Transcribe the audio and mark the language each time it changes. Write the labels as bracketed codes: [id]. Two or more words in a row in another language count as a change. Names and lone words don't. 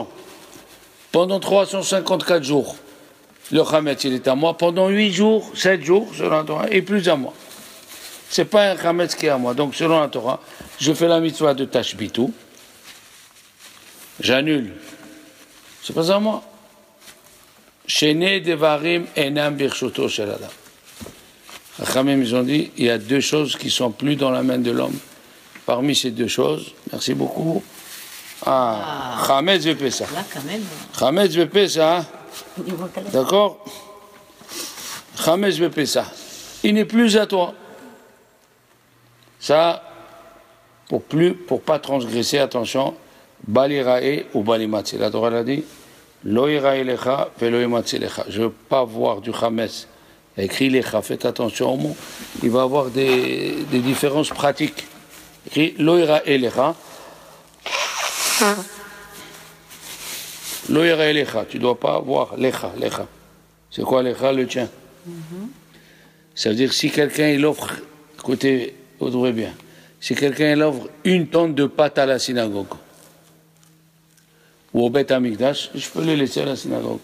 [fr] Pendant 354 jours, le Hametz, il est à moi. Pendant 8 jours, 7 jours, selon la Torah, il est plus à moi. Ce n'est pas un Hametz qui est à moi. Donc, selon la Torah, je fais la mitzvah de Tashbitu. J'annule. C'est pas à moi. [he] שני דברים אינם ברשותו של אדם. [fr] Rachamim, ils ont dit, il y a 2 choses qui sont plus dans la main de l'homme. Parmi ces 2 choses, merci beaucoup. [he] חמץ בפסח. [fr] Là, quand même. [he] חמץ בפסח. D'accord? חמץ בפסח. [fr] Il n'est plus à toi. Ça, pour pas transgresser, attention, balirae ou balimatze. La Torah l'a dit, [he] לא יראה לך ולא ימצא לך. [fr] Je ne veux pas voir du Hametz. Écrit lecha, faites attention au mot. Il va y avoir des différences pratiques. [he] Écrit לא יראה לך. לא יראה לך. [fr] Tu ne dois pas voir lecha. C'est quoi lecha? Le tien. Ça veut dire si quelqu'un il offre, écoutez, ouvrez bien, si quelqu'un il offre 1 tonne de pâtes à la synagogue ou au Beth Amikdash, je peux les laisser à la synagogue.